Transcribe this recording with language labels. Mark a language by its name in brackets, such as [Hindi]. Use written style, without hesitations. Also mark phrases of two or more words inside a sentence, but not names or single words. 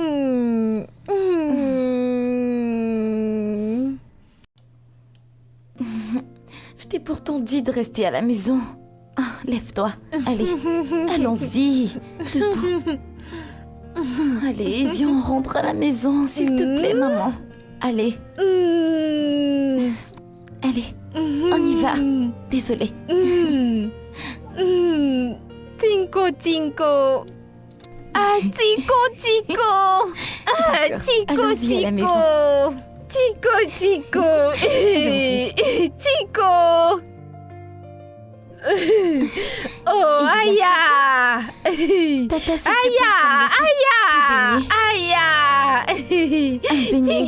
[French] Je t'ai pourtant dit de rester à la maison. Lève-toi. Allez, allons-y. Debout. Allez, viens, on rentre à la maison, s'il te plaît, maman. Allez. Allez, on y va. Désolée. Tinko. Ah, Tinko. Ah, Allons-y à la maison. Tinko. Tinko. Oh, Aya. Tata, s'il te plaît, un beignet.